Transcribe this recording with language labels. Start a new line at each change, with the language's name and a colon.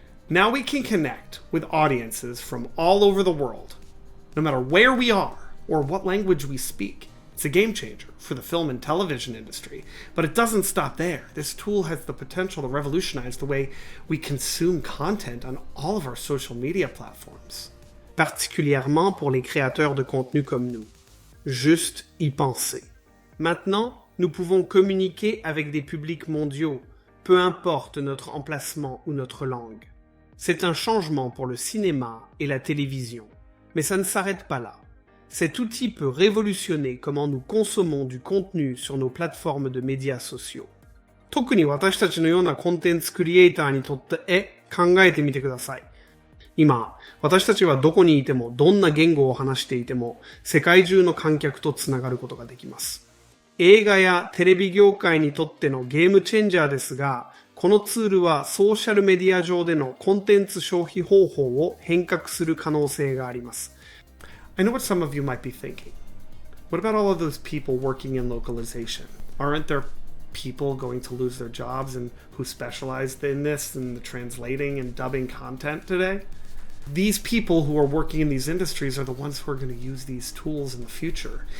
English: Now we can connect with audiences from all over the world, no matter where we are or what language we speak. It's a game changer for the film and television industry, but it doesn't stop there. This tool has the potential to revolutionize the way we consume content on all of our social media platforms.
French: Particulièrement pour les créateurs de contenu comme nous. Juste y penser. Maintenant, nous pouvons communiquer avec des publics mondiaux, peu importe notre emplacement ou notre langue. C'est un changement pour le cinéma et la télévision. Mais ça ne s'arrête pas là. Cet outil peut révolutionner comment nous consommons du contenu sur nos plateformes de médias sociaux.
Japanese: 特に私たちのようなコンテンツクリエイターにとって考えてみてください。今、私たちはどこにいてもどんな言語を話していても世界中の観客とつながることができます。映画やテレビ業界にとってのゲームチェンジャーですが、このツールはソーシャルメディア上でのコンテンツ消費方法を変革する可能性があります。
English: I know what some of you might be thinking. What about all of those people working in localization? Aren't there people going to lose their jobs and who specialize in this and the translating and dubbing content today? These people who are working in these industries are the ones who are going to use these tools in the future.